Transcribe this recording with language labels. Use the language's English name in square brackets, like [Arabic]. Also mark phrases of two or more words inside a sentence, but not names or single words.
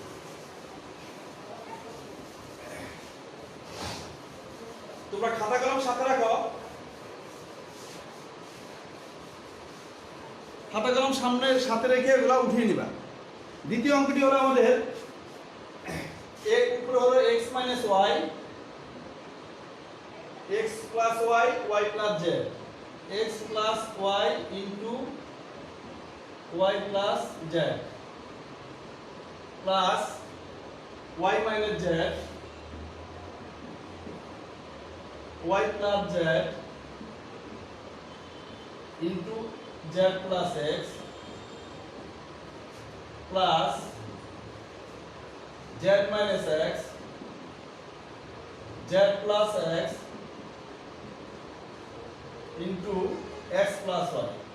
[Bangla] তোমরা খাতা কলম সাথে রাখো, খাতা কলম সাথে রেখে এগুলো উঠিয়ে নিবা। দ্বিতীয় অঙ্কটি হলো আমাদের উপরে হলো x মাইনাস y, [English] x plus y, y plus z, [Bangla] x plus y into y plus z। [English] plus y minus z y plus z into z plus x plus z minus x z plus x into x plus y.